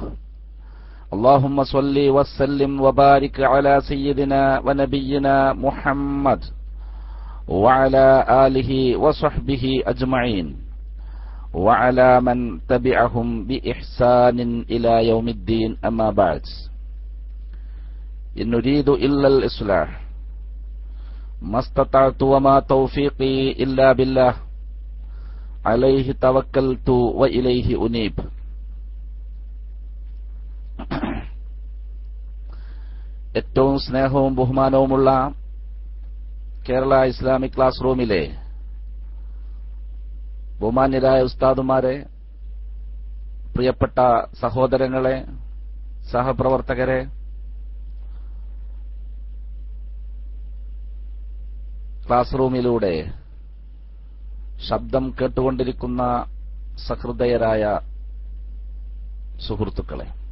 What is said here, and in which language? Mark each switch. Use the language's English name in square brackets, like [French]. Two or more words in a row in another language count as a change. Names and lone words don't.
[Arabic] اللهم صل وسلم وبارك على سيدنا ونبينا محمد وعلى آله وصحبه أجمعين، وعلى من تبعهم بإحسان إلى يوم الدين. أما بعد، إن نريد إلا الإصلاح ما استطعت وما توفيقي إلا بالله، عليه توكلت وإليه أنيب. [Malayalam] ഏറ്റവും സ്നേഹവും ബഹുമാനവുമുള്ള കേരള ഇസ്ലാമിക് ക്ലാസ് റൂമിലെ ബഹുമാന്യരായ ഉസ്താദുമാരെ, പ്രിയപ്പെട്ട സഹോദരങ്ങളെ, സഹപ്രവർത്തകരെ, ക്ലാസ് റൂമിലൂടെ ശബ്ദം കേട്ടുകൊണ്ടിരിക്കുന്ന സഹൃദയരായ സുഹൃത്തുക്കളെ,